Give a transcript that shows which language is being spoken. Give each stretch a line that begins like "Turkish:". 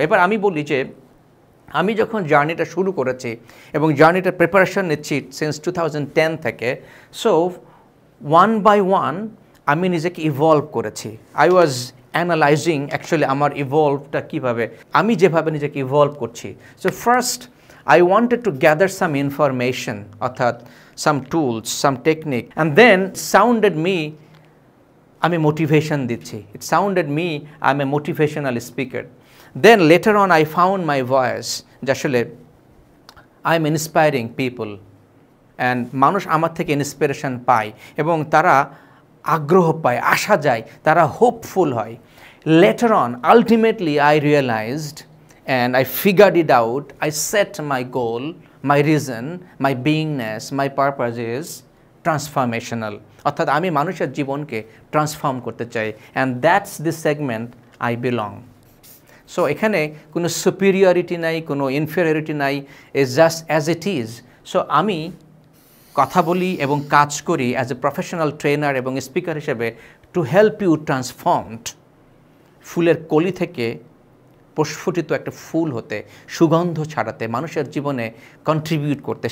Bangla: এবার আমি বলি যে আমি যখন জার্নিটা শুরু করেছি এবং জার্নিটার প্রিপারেশন নিচ্ছি সিন্স 2010 থেকে,
English: so one by one
Bangla: আমি নিজেকে ইভলভ করেছি।
English: I was analyzing actually
Bangla: আমার ইভলভটা কীভাবে, আমি যেভাবে নিজেকে ইভলভ করছি।
English: so first I wanted to gather some information,
Bangla: অর্থাৎ
English: some tools, some technique, and then sounded me
Bangla: আমি মোটিভেশন দিচ্ছি।
English: It sounded me I'm a motivational speaker. Then later on I found my voice,
Bangla: যে আসলে
English: I'm inspiring people and
Bangla: মানুষ আমার থেকে inspiration পায় এবং তারা আগ্রহ পায়, আশা যায়, তারা হোপফুল হয়।
English: Later on ultimately I realized and I figured it out. I set my goal, my reason, my beingness, my purpose is transformational.
Bangla: অর্থাৎ আমি মানুষের জীবনকে ট্রান্সফর্ম করতে চাই,
English: and that's the segment I belong.
Bangla: So এখানে কোনো superiority নাই, কোনো ইনফেরিয়রিটি নাই,
English: is just as it is.
Bangla: So আমি কথা বলি এবং কাজ করি
English: as a professional trainer
Bangla: এবং স্পিকার হিসেবে
English: to help you transformed,
Bangla: ফুলের কলি থেকে প্রস্ফুটিত একটা ফুল হতে, সুগন্ধ ছড়াতে, মানুষের জীবনে কন্ট্রিবিউট করতে।